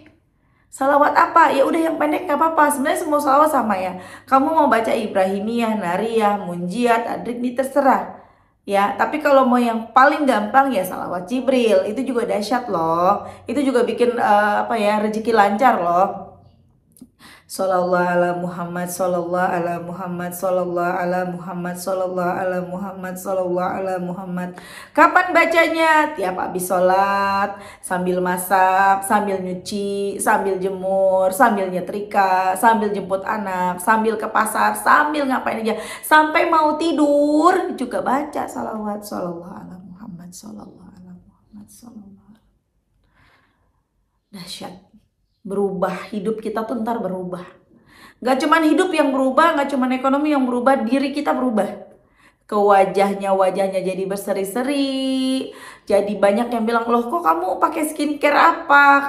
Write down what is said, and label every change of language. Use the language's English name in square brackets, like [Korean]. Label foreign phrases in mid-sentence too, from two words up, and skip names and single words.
[Indonesian] Sholawat apa? Ya udah yang pendek gak apa-apa. Sebenarnya semua sholawat sama ya. Kamu mau baca Ibrahimiyah, Nariyah, Munjiat, Adrik, ini terserah. Ya, tapi kalau mau yang paling gampang ya sholawat Jibril. Itu juga dahsyat loh. Itu juga bikin rezeki lancar loh. [Arabic] صلى الله على محمد، صلى الله على محمد، صلى الله على محمد، صلى الله على محمد، صلى الله على محمد. [Indonesian] Kapan bacanya? Tiap habis sholat, sambil masak, sambil nyuci, sambil jemur, sambil nyetrika, sambil jemput anak, sambil ke pasar, sambil ngapain aja, sampai mau tidur juga baca salawat. [Arabic] صلى الله على محمد، صلى الله على محمد، صلى الله. [Indonesian] Dahsyat. Berubah, hidup kita tuh ntar berubah. Gak cuman hidup yang berubah, gak cuman ekonomi yang berubah, diri kita berubah. Ke wajahnya jadi berseri-seri. Jadi banyak yang bilang, loh kok kamu pakai skincare apa?